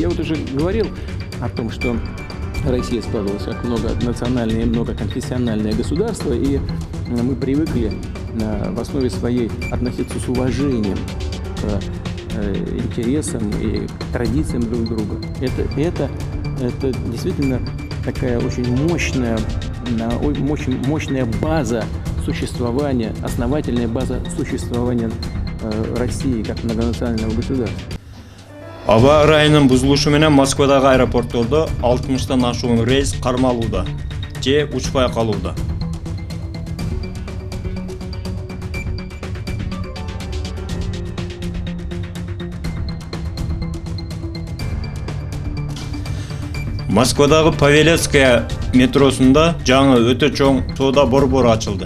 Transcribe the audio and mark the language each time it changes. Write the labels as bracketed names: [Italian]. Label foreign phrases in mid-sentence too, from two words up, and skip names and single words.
[Russian] Я вот уже говорил о том, что Россия складывалась как многонациональное и многоконфессиональное государство, и мы привыкли в основе своей относиться с уважением к интересам и к традициям друг друга. Это действительно такая очень мощная база существования, основательная база существования России как многонационального государства. [Kyrgyz] Аба ырайынын бузулушу менен Москвадагы аэропорттордо 60тан ашуун рейс кармалууда же учпай калууда. Москвадагы Павелецкая метросунда жаңы өтө чоң соода борбору ачылды.